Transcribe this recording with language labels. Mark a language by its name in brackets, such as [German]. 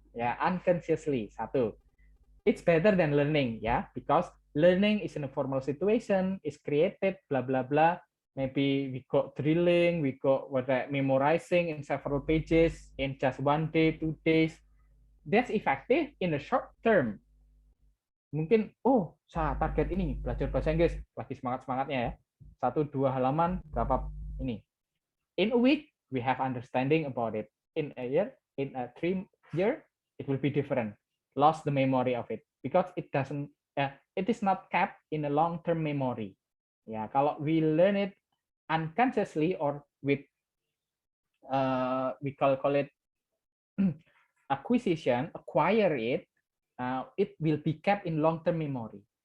[English] Unconsciously. Satu. It's better than learning, because learning is in a formal situation, is created, blah blah blah. Maybe we got drilling, we got memorizing in several pages in just 1 day, 2 days. That's effective in the short term. [Indonesian] Mungkin, saya target ini, belajar bahasa Inggris, lagi semangat-semangatnya 1-2 halaman, berapa ini. [English] In a week, we have understanding about it. In a year, in a 3 year, it will be different. Lost the memory of it, because it doesn't, it is not kept in a long-term memory. Kalau we learn it unconsciously or with, we call it acquisition, acquire it, it will be kept in long-term memory.